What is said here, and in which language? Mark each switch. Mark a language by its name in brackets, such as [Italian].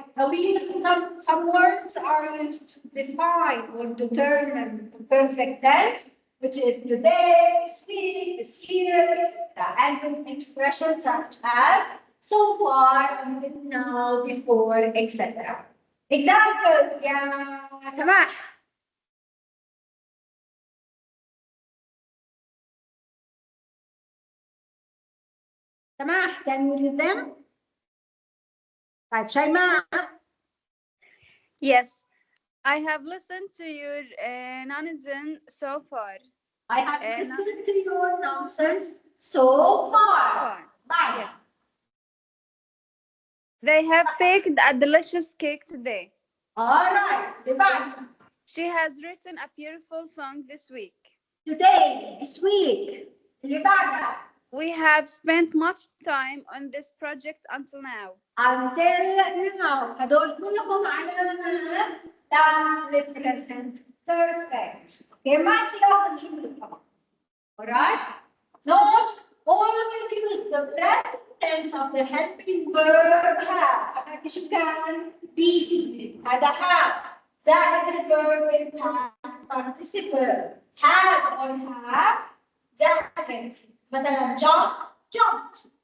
[English] We use some words are used to define or determine the perfect tense, which is today, this week, this year, etc. And expressions such as so far, until now, before, etc. Examples, يا سماح. سماح, can you read them? [Arabic] طيب شيماء. [English] Yes, I have listened to your nonsense so far. I have listened to your nonsense so far. Bye. Yes. They have baked a delicious cake today. All right. Goodbye. She has written a beautiful song this week. Today, this week. [Arabic] اللي بعدها. [English] We have spent much time on this project until now. Until now. [Arabic] هدول كلهم علامات تام present perfect. Okay, ما تلاقوا الجملة طبعا. [English] All right. Note, always use the present tense of the helping verb have. [Arabic] هذا شو كان؟ be. هذا have. زائد ال [English] verb in past participle. Had or have. زائد. مثلا jump, jumped.